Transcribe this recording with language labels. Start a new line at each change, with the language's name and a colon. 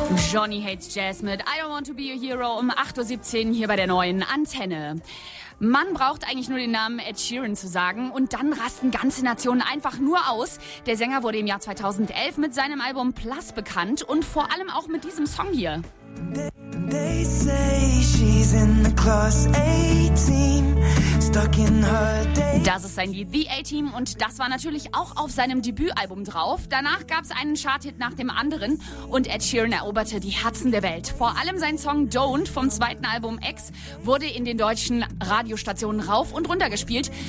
German: Johnny Hates Jazz mit I Don't Want To Be A Hero um 8.17 Uhr hier bei der neuen Antenne. Man braucht eigentlich nur den Namen Ed Sheeran zu sagen und dann rasten ganze Nationen einfach nur aus. Der Sänger wurde im Jahr 2011 mit seinem Album Plus bekannt und vor allem auch mit diesem Song hier.
English: They say she's in the club. Class 18, stuck in her day.
German: Das ist sein Lied The A-Team und das war natürlich auch auf seinem Debütalbum drauf. Danach gab es einen Charthit nach dem anderen und Ed Sheeran eroberte die Herzen der Welt. Vor allem sein Song Don't vom zweiten Album X wurde in den deutschen Radiostationen rauf und runter gespielt.